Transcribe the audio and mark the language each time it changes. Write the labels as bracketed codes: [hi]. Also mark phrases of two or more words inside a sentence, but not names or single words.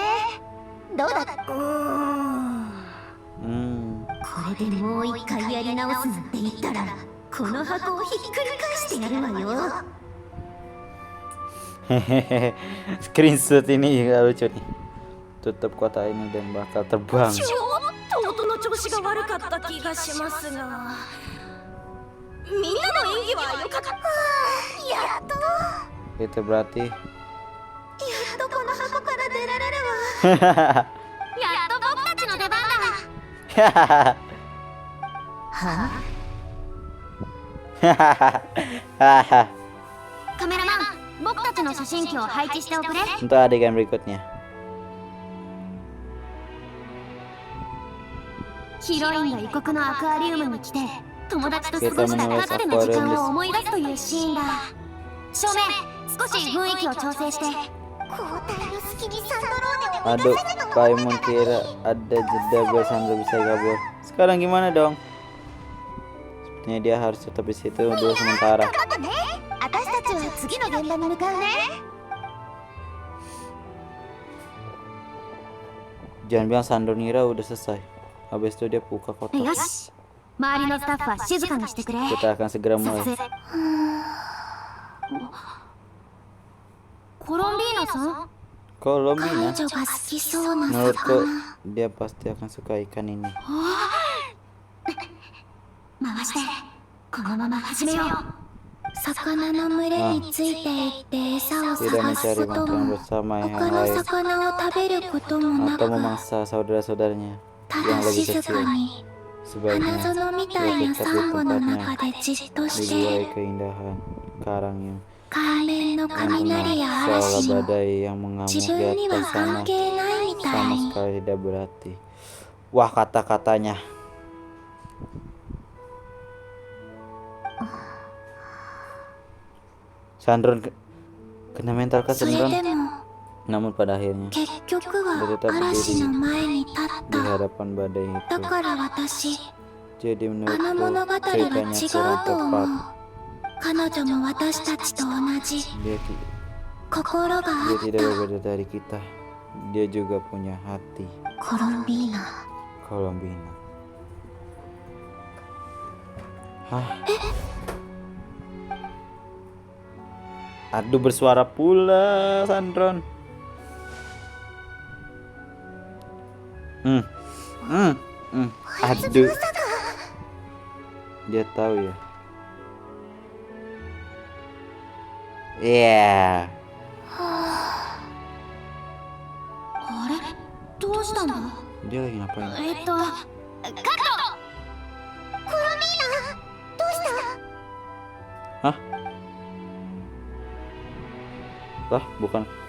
[ja] どうだった？こ Hmm. れでもう一回やり直すなんて言ったらこの箱をひっくり返してやるわよ。 Hehehe. [id] Screenshot ini juga lucu nih. Tutup kota ini dan bakal terbang. [ja] ちょっと音の調子が悪かった気がしますが、みんなの演技は良かった。やっと [id] Itu berarti [ja] この箱から出られるわ。やっと僕たちの出番だ。はカメラマン、僕たちの写真機を配置しておくれ。 [id] untuk adegan berikutnya. [ja] ヒロインが異国のアクアリウムに来て友達と過ごしたかつての時間を思い出すというシーンだ。照明、少し雰囲気を調整して。交代の隙にサンドローネを [id] Aduh, Paimon kira ada jeda biar Sandro bisa kabur. Sekarang gimana dong? Sepertinya dia harus tetap di situ dulu sementara. [ja] 頑張ってね。私たちは次の現場に向かうね。 [id] Jangan bilang Sandro ngira udah selesai. Habis itu dia buka kotak. [ja] よし。周りのスタッフは静かにしてくれ。 [id] Kita akan segera mulai. [ja] 撮影。コロンビーナさん、 [id] Kalau [ja] 彼 [id] Mina, [ja] 女が好きそうな [id] menurutku [ja] 魚。 [id] dia pasti akan suka ikan ini. [ja] 回して。このまま始めよう。魚の群れについていって餌を [id] Tidak [ja] 探す [id] mencari [ja] こと [id] makan [ja] も [id] bersama yang [ja] 他の [id] lain [ja] 魚を食べることもな [id] atau [ja] く、 [id] memangsa saudara-saudaranya [ja] た [id] yang [ja] だ [id] lebih [ja] 静 [id] kecil. [ja] かに [id] Sebaiknya [ja] 花園みたいなサンゴの中でじっとし [id] dibuai [ja] て [id] keindahan karang yang [ja] 海面の雷や [id] seolah [ja] 嵐も [id] badai yang mengamuk [ja] 自 [id] di [ja] 分には [id] atas [ja] 関 [id] sana [ja] 係ないみた [id] sama [ja] い。 [id] sekali tidak berarti. Wah, kata-katanya. Sandron kena mental kan [ja] それ [id] Sandron. [ja] でも [id] Namun pada akhirnya [ja] 結局は嵐の前に立っ [id] di [ja] た。 [id] hadapan badai [ja] だ [id] itu. [ja] から私、 [id] Jadi [ja] あの物語 [id] menurutku [ja] は違 [id] ceritanya [ja] う [id] kurang [ja] と思 [id] tepat. [ja] う。彼女も私たちと同じ [id] Dia [ja] 心があ [id] dia [ja] っ [id] tidak [ja] た。 [id] berbeda dari kita. Dia juga punya hati. [ja] コロンビーナ。 [id] Colombina. Hah? Aduh, bersuara pula Sandron. Aduh. Dia tahu ya. Iya. [ja] あれ、どうしたんだ？ [id] Dia lagi ngapain? [ja] カット。コロンビーナ、どうした？ [id] Hah? Lah, bukan.